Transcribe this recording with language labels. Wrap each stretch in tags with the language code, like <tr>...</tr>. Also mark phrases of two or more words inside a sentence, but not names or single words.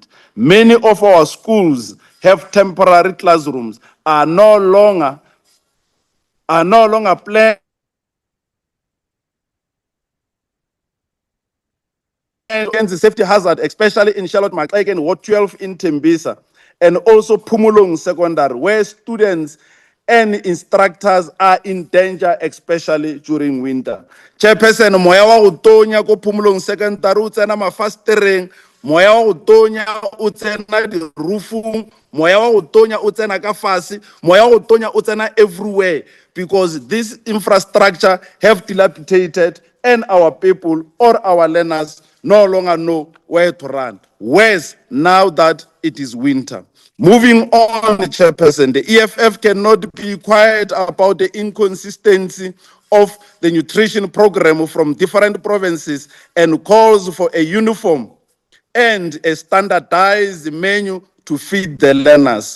<en>Many of our schools have temporary classrooms, are no longer planned and the safety hazard, especially in Charlotte Maxeke and Ward 12 in Tembisa, and also Pumulong Secondary, where students and instructors are in danger, especially during winter. Chairperson,</en> <nso>moya wa go tonya ko Pumulong Secondary o tsena mafastereng, moya wa go tonya o tsena di-roofung, moya wa go tonya o tsena ka fase, moya wa go tonya o tsena everywhere,</nso> <en>because this infrastructure have dilapidated and our people or our learners no longer know where to run. Worse, now that it is winter. Moving on, Chairperson, the EFF cannot be quiet about the inconsistency of the nutrition program from different provinces and calls for a uniform and a standardized menu to feed the learners.</en>